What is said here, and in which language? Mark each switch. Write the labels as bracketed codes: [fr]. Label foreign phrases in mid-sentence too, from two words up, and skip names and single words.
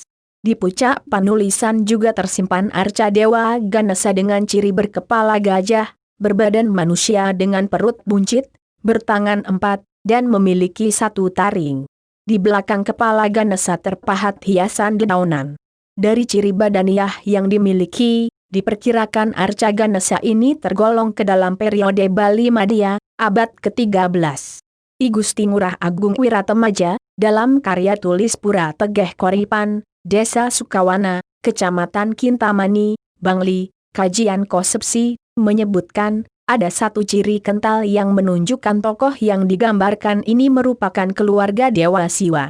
[id] Di puncak Panulisan juga tersimpan arca Dewa Ganesa dengan ciri berkepala gajah, berbadan manusia dengan perut buncit, bertangan 4, dan memiliki satu taring. Di belakang kepala Ganesa terpahat hiasan dedaunan. Dari ciri badaniah yang dimiliki, diperkirakan Arca Ganesa ini tergolong ke dalam periode Bali Madya, abad ke-13. I Gusti Ngurah Agung Wiratemaja, dalam karya tulis Pura Tegeh Koripan, Desa Sukawana, Kecamatan Kintamani, Bangli, kajian konsepsi, menyebutkan, ada satu ciri kental yang menunjukkan tokoh yang digambarkan ini merupakan keluarga Dewa Siwa.